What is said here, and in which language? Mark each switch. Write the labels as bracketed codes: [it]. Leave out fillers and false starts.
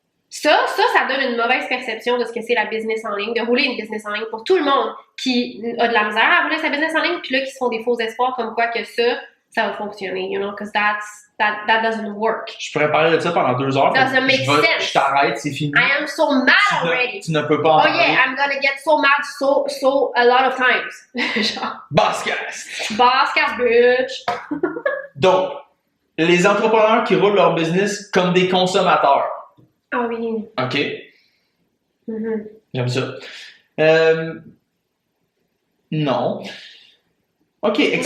[fr] Ça donne une mauvaise perception de ce que c'est la business en ligne, de rouler une business en ligne pour tout le monde qui a de la misère à rouler sa business en ligne, puis là, qui se font des faux espoirs comme quoi que ça va fonctionner, [en] you know, because that doesn't work. [fr] Je pourrais parler de ça pendant 2 heures. [en] Doesn't make sense. [fr] Je t'arrête, c'est fini. [en] I am so mad already. [fr] Tu ne peux pas en parler. [en] Oh yeah, I'm gonna get so mad so a lot of times. [fr] Genre. [en] Bosscast, bitch. [fr] Donc, les entrepreneurs qui roulent leur business comme des consommateurs. Ah oui. OK. Mm-hmm. J'aime ça. Non. OK, explique.